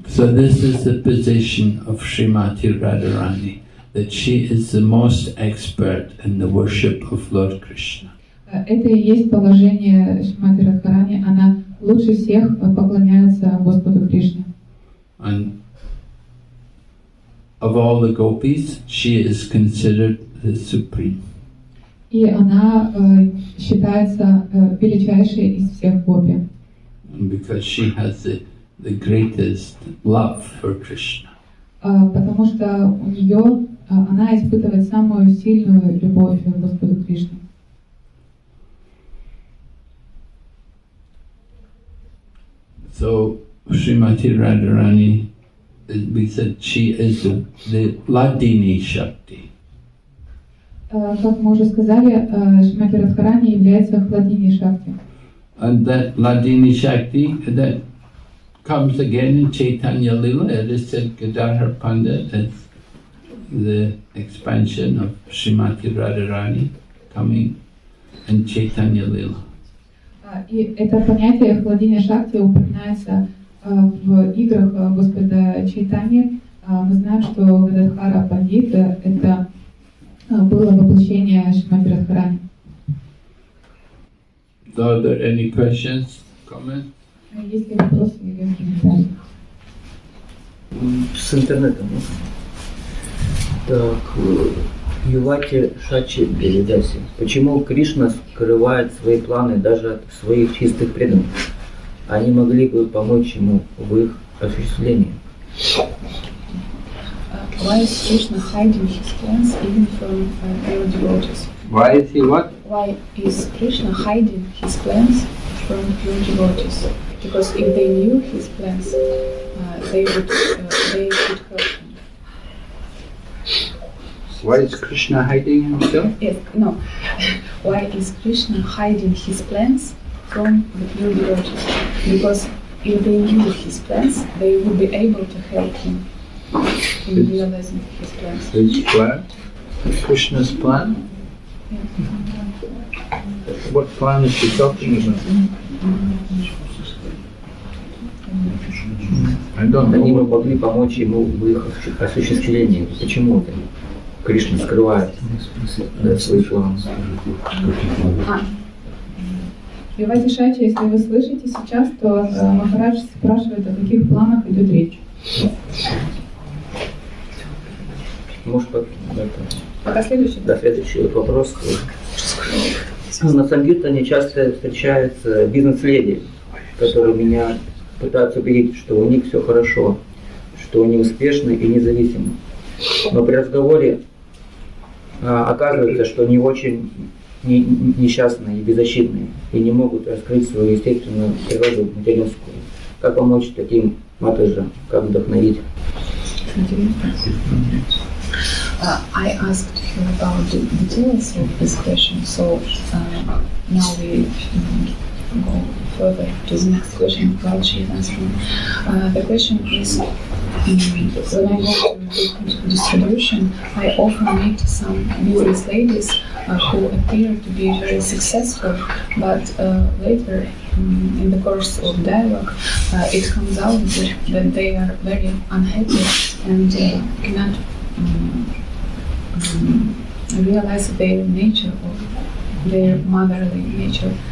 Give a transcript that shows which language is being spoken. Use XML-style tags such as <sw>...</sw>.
<en>So this is the position of Srimati Radharani, that she is the most expert in the worship of Lord Krishna.</en> <ru>Это и есть положение Шримати Радхарани, она лучше всех поклоняется Господу Кришне.</ru> <en>And of all the gopis, she is considered the supreme.</en> <ru>И она считается величайшей из всех гопи.</ru> <en>And because she has the greatest love for Krishna.</en> <ru>Потому что у нее она испытывает самую сильную любовь к Господу Кришне.</ru> <en>So Srimati Radharani, we said she is the Ladini Shakti.</en> <ru>Как мы уже сказали, Шримати Радхарани является Хладини Шакти.</ru> <en>And that Ladini Shakti, that comes again in Chaitanya Lila. It is said Gadadhar Pandit as the expansion of Srimati Radharani coming in Chaitanya Lila.</en> <ru>И это понятие Хладини Шакти упоминается в играх Господа Чайтани. Мы знаем, что Гададхара Пандит это было воплощение Шримати Радхарани.</ru> <en>Are there any questions, comments?</en> <ru>Есть ли вопросы или комментарии? С интернетом. Так, Ювати Шачи Белидаси. Почему Кришна скрывает свои планы даже от своих чистых преданных? Они могли бы помочь ему в их осуществлении.</ru> <en>Why is Krishna hiding his plans even from pure devotees? Why is he what? Why is Krishna hiding his plans from pure devotees? Because if they knew his plans, they could help him. Why is Krishna hiding himself? Yes, no. Why is Krishna hiding his plans from the pure devotees? Because if they knew his plans, they would be able to help him in realizing his plans. His plan? Krishna's plan? What plan is she talking about? I don't</en> <ru>Они бы</ru> <en>know.</en> <ru>могли помочь ему в их осуществлении. Почему это? Кришна скрывает свои планы. Вивати Шачи, если вы слышите сейчас, то Махарадж спрашивает, о каких планах идет речь. Может, Пока следующий. следующий вопрос. На Сангиртане часто встречаются бизнес-леди, которые меня пытаются убедить, что у них все хорошо, что они успешны и независимы. Но при разговоре оказывается, что они очень несчастные и беззащитные и не могут раскрыть свою естественную природу материнскую. Как помочь таким матаджам, как вдохновить?</ru> <en>I asked her about the details of this question, so now we go further to the next question while she is answering. The question is, when I go to distribution, I often meet some business ladies who appear to be very successful, but later in the course of dialogue, it comes out that they are very unhappy and cannot realize their nature or their motherly nature.</en>